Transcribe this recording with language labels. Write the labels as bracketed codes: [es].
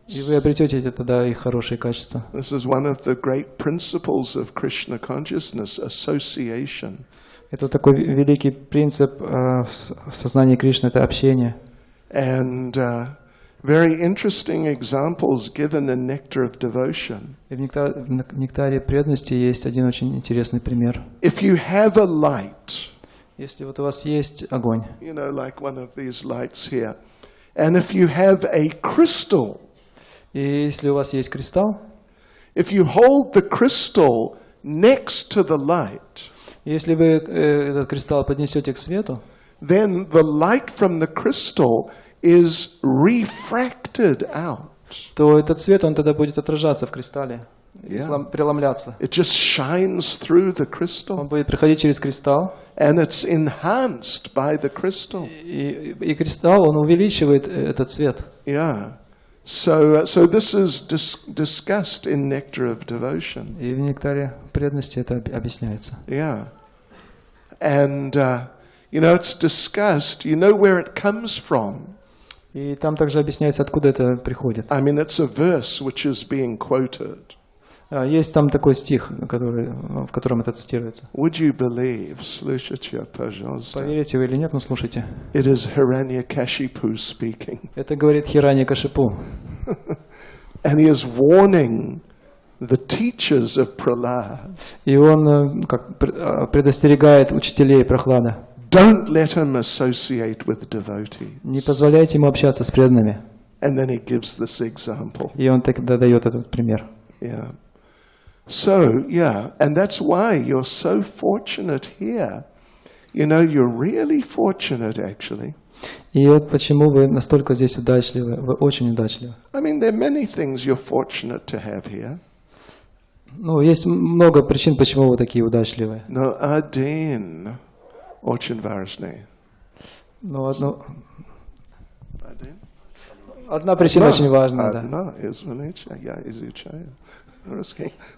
[ru] И вы обретете тогда их хорошие качества. [en] This is one of the great principles of Krishna consciousness, association. [ru] Это такой великий принцип в сознании Кришны, это общение. [en] And very interesting examples given in Nectar of Devotion. [ru] И в нектаре преданности есть один очень интересный пример. [en] If you have a light, [ru] Если вот у вас есть огонь, [en] like one of these lights here, and if you have a crystal, [ru] и если у вас есть кристалл, [en] if you hold the crystal next to the light, [ru] если вы этот кристалл поднесете к свету, [en] then the light from the crystal is refracted out. [ru] то этот свет, он тогда будет отражаться в кристалле, преломляться. [en] It just shines through the crystal. [ru] Он будет проходить через кристалл, [en] And it's enhanced by the crystal. [ru] и кристалл, он увеличивает этот свет. [en] Yeah. So this is discussed in Nectar of Devotion. [ru] И в нектаре преданности это объясняется. [en] Yeah. And, it's discussed, where it comes from. [ru] И там также объясняется, откуда это приходит. [en] I mean, it's a verse which is being quoted. [ru] Есть там такой стих, в котором это цитируется. [en] Would you believe, [ru] слушайте, пожалуйста. Поверите вы или нет, но слушайте. [en] It is Hiranyakashipu speaking. [ru] Это говорит Хираньякашипу. [en] And he is warning the teachers of Prahlad. [ru] И он как предостерегает учителей Прохлада. [en] Don't let him associate with devotees. [ru] Не позволяйте ему общаться с преданными. [en] And then he gives this example. [ru] И он тогда дает этот пример. [en] Yeah. So, yeah, and that's why you're so fortunate here. You know, you're really fortunate, actually. [ru] И вот почему вы настолько здесь удачливы, вы очень удачливы. [en] I mean, there are many things you're fortunate to have here. [ru] Ну, есть много причин, почему вы такие удачливые. No, один очень важный. Ну, Один? одна причина очень важная, да. Одна я изучаю русский.